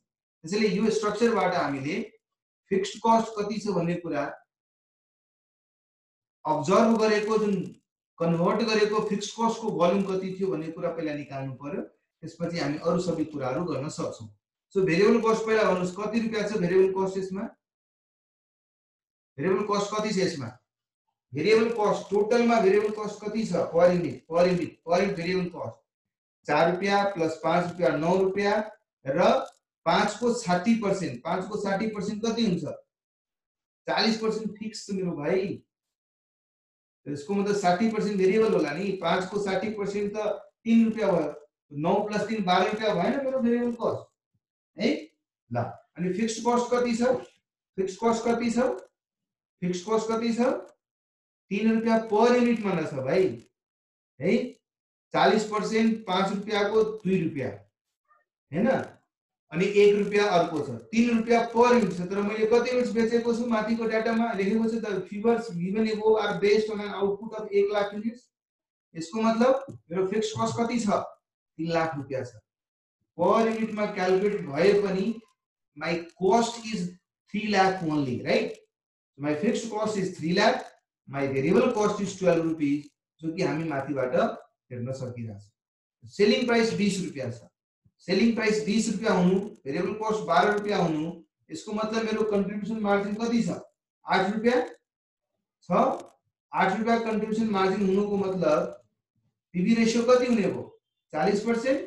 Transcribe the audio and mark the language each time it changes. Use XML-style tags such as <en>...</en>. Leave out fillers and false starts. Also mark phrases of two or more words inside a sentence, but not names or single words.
<ne>त्यसैले यो स्ट्रक्चरबाट हामीले</ne> <en>fixed cost</en> <ne>कति छ भन्ने कुरा अब्जर्भ गरेको, जुन कन्भर्ट गरेको फिक्स्ड कस्टको भोल्युम कति थियो भन्ने कुरा पहिला निकाल्नु पर्यो। त्यसपछि हामी अरु सबै कुराहरु गर्न सक्छौं।</ne> <en>so variable cost</en> <ne>पहिला भन्नुस् कति रुपैयाँ छ</ne> <en>variable cost</en> <ne>यसमा?</ne> <en>variable cost</en> <ne>कति छ यसमा?</ne> <en>variable cost</en> <ne>टोटलमा भेरिएबल कस्ट कति छ</ne> <en>per unit variable cost</en> <ne>4 रुपया प्लस 5 रुपया 9 रुपया र 5 को 60%, 5 को 60% कति हुन्छ 40% फिक्स छ मेरो भाइ। यसको मतलब 60% भेरिएबल होला नि। 5 को 60% त 3 रुपया भयो। 9 प्लस 3 12 रुपया भएन मेरो</ne> <en>variable cost</en> <ne>है। ल अनि</ne> <en>fixed cost</en> <ne>कति छ?</ne> <en>fixed cost</en> <ne>कति छ?</ne> <en>fixed cost</en> <ne>कति छ? 3 रुपया</ne> <en>per unit</en> <ne>मान्न छ भाइ है। 40% 5 रुपया को 2 रुपया हैन। अनि 1 रुपया अर्को छ 3 रुपया</ne> <en>per unit</en> <ne>छ। तर मैले कति युनिट्स बेचेको छु माथिको डाटामा लेखेको छ</ne> <en>the figures given above are based on an output of 1 lakh units.</en> <ne>यसको मतलब मेरो</ne> <en>fixed cost</en> <ne>कति छ 3 लाख रुपया छ। पर युनिटमा क्याल्कुलेट भए पनि</ne> <en>my cost is 3 lakh only, right? So my fixed cost is 3 lakh, my variable cost is 12 rupees,</en> <ne>जो कि हामी माथिबाट हेर्न सकिरहेछ।</ne> <en>selling price</en> <ne>20 रुपैयाँ छ।</ne> <en>selling price</en> <ne>20 रुपैयाँ हुनु,</ne> <en>variable cost</en> <ne>12 रुपैयाँ हुनु, यसको मतलब मेरो</ne> <en>contribution margin</en> <ne>कति छ 8 रुपैयाँ छ। 8 रुपैयाँ</ne> <en>contribution margin</en> <ne>हुनुको मतलब</ne> <en>PV ratio</en> <ne>कति हुने हो 40%।</ne>